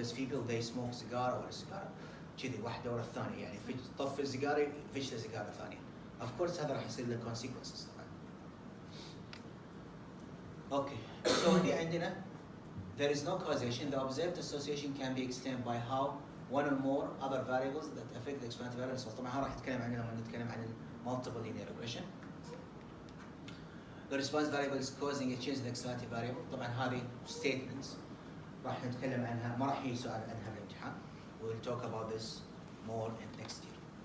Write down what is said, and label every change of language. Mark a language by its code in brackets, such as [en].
[ar] بس [en] people they smoke [ar] سيجارة ولا سيجارة كذي واحدة ورا الثانية يعني طف السيجارة فيش سيجارة ثانية. Of course هذا راح يصير له consequences طبعا. [en] Okay, so [ar] هنا عندنا [en] there is no causation. The observed association can be explained by how one or more other variables that affect the explanatory variables. [ar] طبعا راح نتكلم عنها لما نتكلم عن multiple linear regression. [en] The response variable is causing a change in the explanatory variable. [ar] طبعا هذه statements راح نتكلم عنها ما راح يسأل عنها بالامتحان. [en] We'll talk about this more in next year.